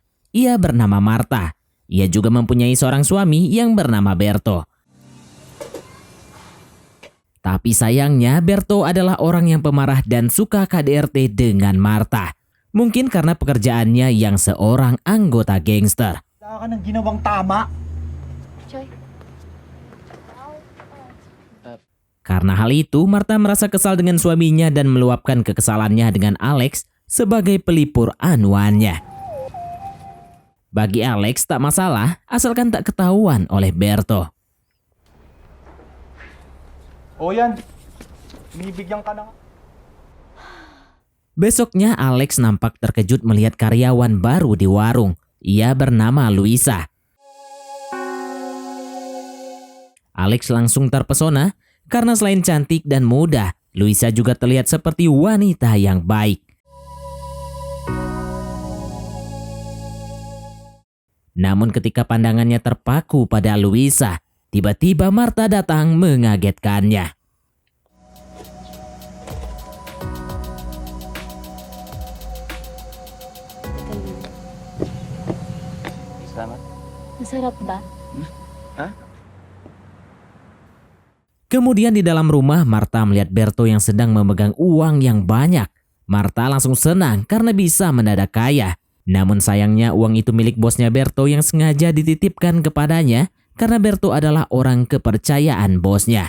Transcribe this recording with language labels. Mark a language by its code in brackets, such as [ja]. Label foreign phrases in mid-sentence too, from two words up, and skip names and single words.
[id] Ia bernama Marta. Ia juga mempunyai seorang suami yang bernama Berto. Tapi sayangnya Berto adalah orang yang pemarah dan suka KDRT dengan Marta. Mungkin karena pekerjaannya yang seorang anggota gangster. [tl] Wala ka ng ginawang tama. Choy. [id] Karena hal itu, Marta merasa kesal dengan suaminya dan meluapkan kekesalannya dengan Alex sebagai pelipur anuannya. Bagi Alex tak masalah, asalkan tak ketahuan oleh Berto. [tl] O yan, binibigyan ka na. [id] Besoknya Alex nampak terkejut melihat karyawan baru di warung. Ia bernama Luisa. Alex langsung terpesona karena selain cantik dan muda, Luisa juga terlihat seperti wanita yang baik. Namun ketika pandangannya terpaku pada Luisa, tiba-tiba Marta datang mengagetkannya. [tl] Salamat. Masarap ba? [id] Kemudian di dalam rumah, Marta melihat Berto yang sedang memegang uang yang banyak. Marta langsung senang karena bisa mendadak kaya. Namun sayangnya uang itu milik bosnya Berto yang sengaja dititipkan kepadanya karena Berto adalah orang kepercayaan bosnya.